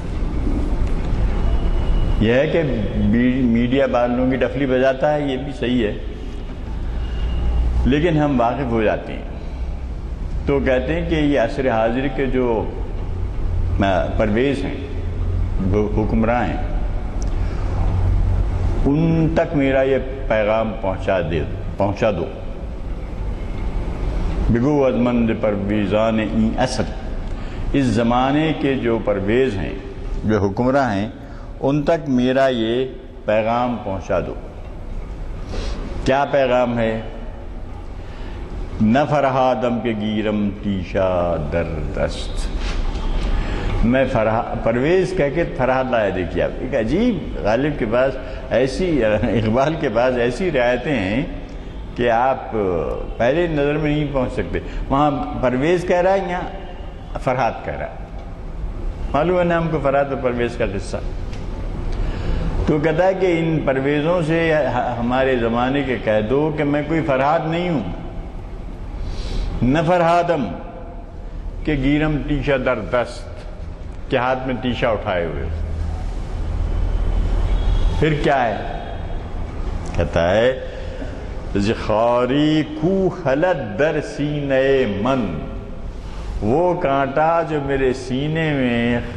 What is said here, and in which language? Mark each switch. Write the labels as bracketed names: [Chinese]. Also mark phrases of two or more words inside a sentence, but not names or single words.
[Urdu] یہ ہے کہ میڈیا بالوں کی ڈفلی بجاتا ہے، یہ بھی صحیح ہے، لیکن ہم واقف ہو جاتے ہیں تو کہتے ہیں کہ یہ عصر حاضر کے جو پرویز ہیں، حکمراں ہیں، ان تک میرا یہ پیغام پہنچا دو۔ [Persian] بگو ازمند پرویزان این عصر، [Urdu] اس زمانے کے جو پرویز ہیں، جو حکمراں ہیں، ان تک میرا یہ پیغام پہنچا دو۔ کیا پیغام ہے؟ [Persian] نہ فرہادم کے گیرم تیشا در دست، [Urdu] میں پرویز کہہ کے فرہاد لایا۔ دیکھیے آپ، ایک عجیب غالب کے پاس ایسی، اقبال کے پاس ایسی رعایتیں ہیں کہ آپ پہلے نظر میں نہیں پہنچ سکتے۔ وہاں پرویز کہہ رہا ہے، یہاں فرہاد کہہ رہا ہے۔ معلوم ہے نا ہم کو فرہاد اور پرویز کا قصہ۔ تو کہتا ہے کہ ان پرویزوں سے ہمارے زمانے کے کہہ دو کہ میں کوئی فرہاد نہیں ہوں۔ [Persian] نہ فرہادم کہ گیرم ٹیشا در دست، [Urdu] کہ ہاتھ میں ٹیشا اٹھائے ہوئے۔ پھر کیا ہے؟ کہتا ہے [Persian] زخاری کو خلد در سینے من، [Urdu] وہ کانٹا جو میرے سینے میں